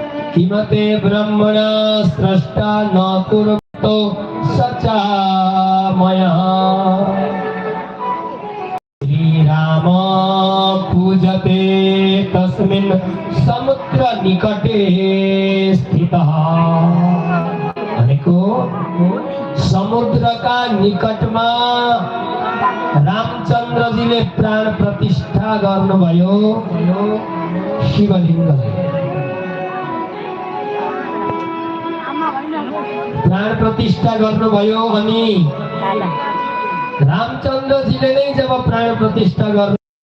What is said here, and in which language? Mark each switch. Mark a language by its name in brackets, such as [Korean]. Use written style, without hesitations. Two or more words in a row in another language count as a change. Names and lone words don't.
[Sanskrit] किमते ब्रह्मणा स्रष्टा न कुरुतो सचामयः श्रीराम पूजते तस्मिन् समुद्र निकटे स्थितः। [Nepali] भनेको समुद्रका निकटमा रामचन्द्रजीले प्राण प्रतिष्ठा गर्नुभयो शिवलिङ्गले। प्राण प्रतिष्ठा गर्नुभयो अनि रामचन्द्रजीले नै जब प्राण प्रतिष्ठा गर्नु